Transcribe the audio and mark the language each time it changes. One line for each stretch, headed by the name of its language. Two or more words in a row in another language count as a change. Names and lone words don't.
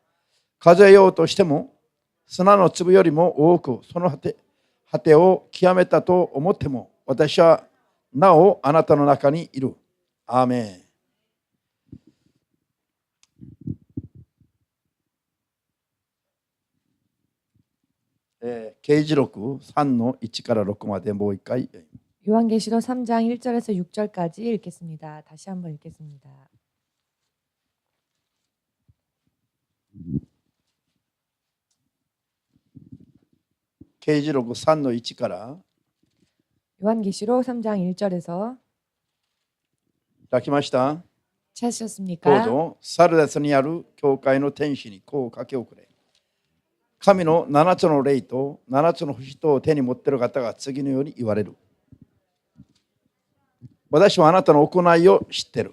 Japanese: 数えようとしても砂の粒よりも多く、その果てを極めたと思っても、私はなおあなたの中にいる。アーメン。啓示録3の1から6までもう一回。
Korean: 요한계시록 3장 1절에서 6절까지 읽겠습니다. 다시 한번 읽겠습니다.
Japanese: 啓示録3の1から
Korean: 요한계시록 3장 1절에서
Japanese: いただきました。 どう
Korean: 찾으셨습니까?
Japanese: ぞ。サルデスにある教会の天使にこう書き送れ。神の7つの霊と7つの星とを手に持っている方が次のように言われる。私はあなたの行いを知っている。